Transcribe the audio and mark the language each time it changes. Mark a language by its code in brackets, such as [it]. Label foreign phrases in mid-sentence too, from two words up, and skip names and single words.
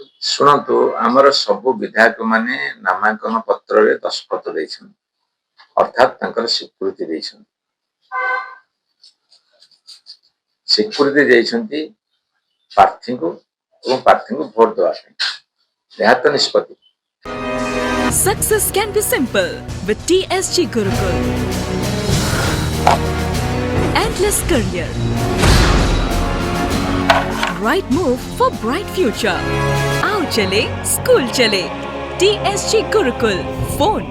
[or] ଶୁଣନ୍ତୁ, ଆମର ସବୁ ବିଧାୟକ ମାନେ ନାମାଙ୍କନ ପତ୍ରରେ ଦସ୍ତଖତ ଦେଇଛନ୍ତି, ଅର୍ଥାତ୍ ତାଙ୍କର ସ୍ୱୀକୃତି ଦେଇଛନ୍ତି। ସ୍ୱୀକୃତି ଦେଇଛନ୍ତି ପ୍ରାର୍ଥୀଙ୍କୁ ଏବଂ ପ୍ରାର୍ଥୀଙ୍କୁ ଭୋଟ ଦେବା ପାଇଁ। ଏହା ତ ନିଷ୍ପତ୍ତି। [en] Success can be simple with TSG Gurukul. Endless career. Right move for bright future. [hi] आओ चलें, स्कूल चलें. TSG Gurukul.